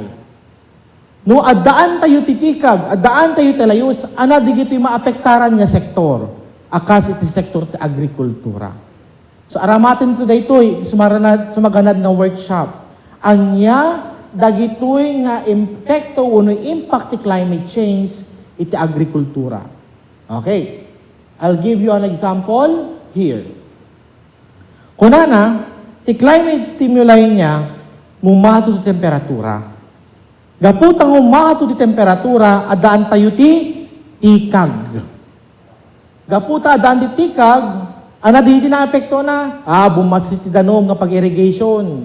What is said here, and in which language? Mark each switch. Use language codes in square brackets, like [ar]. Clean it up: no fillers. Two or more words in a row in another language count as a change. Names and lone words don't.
[ilo] No adaan tayo titikag, adaan tayo talayus, ana digiti maapektaran nga sektor. Akas iti sektor ti agrikultura. So aramatin to daytoy sumaganad nga workshop. Anya dagitoy nga epekto uno impact ti [en] climate change [ilo] iti agrikultura. Okay. [en] I'll give you an example here. [ilo] Kunana, ti [en] climate stimuli [ilo] niya mumato ti temperatura. Gaputang umato ti temperatura adaan tayo ti tikag. Gaputa, daan di tikag, ana di na epekto na, bumasit ti danom nga pag-irrigation.